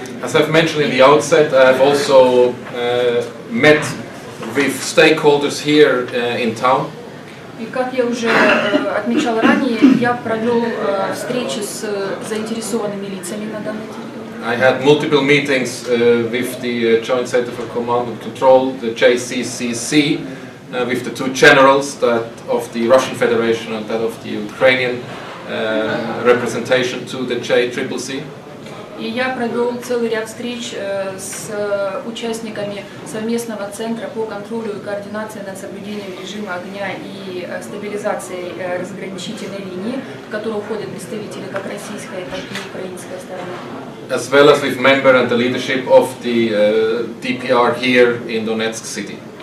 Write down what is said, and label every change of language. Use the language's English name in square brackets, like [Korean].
[English] As I've mentioned in the outset, I've also met with stakeholders here in town. [Russian] И как я уже отмечал ранее, я провел встречи с заинтересованными лицами на данной территории. [English] I had multiple meetings with the Joint Center for Command and Control, the JCCC, with the 2 generals, that of the Russian Federation and that of the Ukrainian representation to the JCCC. [Russian] И я провел целый ряд встреч с участниками совместного центра по контролю и координации над соблюдением режима огня и стабилизацией разграничительной линии, в которую входят представители как российской, так и украинской стороны. [English] As well as with member and the leadership of the DPR here in Donetsk city.